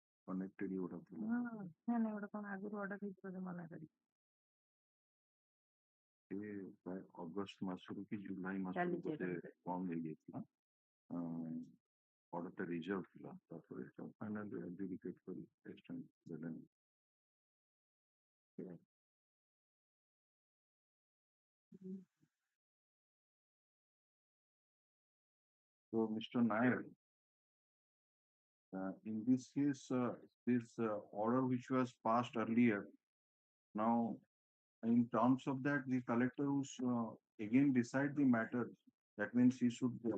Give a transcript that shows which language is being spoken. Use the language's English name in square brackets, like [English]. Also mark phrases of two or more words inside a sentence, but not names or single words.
[English] connected you would have. [Odia] ପ୍ରାୟ ଅଗଷ୍ଟ ମାସରୁ କି ଜୁଲାଇ ମାସରୁ ବୋଧେ କମ୍ ହେଇଯାଇଥିଲା ଅର୍ଡରଟା ରିଜର୍ଭ ଥିଲା ତାପରେ [English] finally execute [Odia] କରି ଏକ୍ସଟେଣ୍ଡ ଦେଲେନି। [English] So, Mr. Nair, in this case, this order which was passed earlier, now in terms of that, the collector who's again decide the matter, that means he should go.